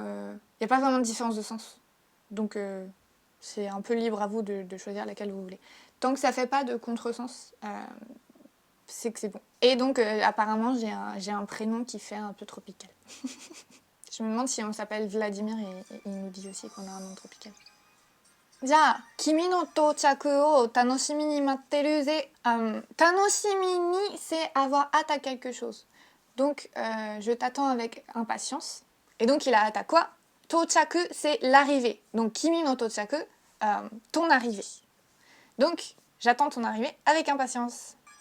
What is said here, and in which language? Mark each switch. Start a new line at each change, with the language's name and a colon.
French: Il n'y a pas vraiment de différence de sens. Donc c'est un peu libre à vous de choisir laquelle vous voulez. Tant que ça fait pas de contresens, c'est que c'est bon. Et donc apparemment j'ai un prénom qui fait un peu tropical. Je me demande si on s'appelle Vladimir et il nous dit aussi qu'on a un nom tropical.
Japanese: じゃあ、君の到着を楽しみに待ってるぜ。
French: 楽しみに, c'est avoir hâte à quelque chose. Donc, je t'attends avec impatience. Et donc, il a hâte à quoi? Tochaku, c'est l'arrivée. Donc,
Japanese: kimi no tochaku,
French: ton arrivée. Donc, j'attends ton arrivée avec impatience.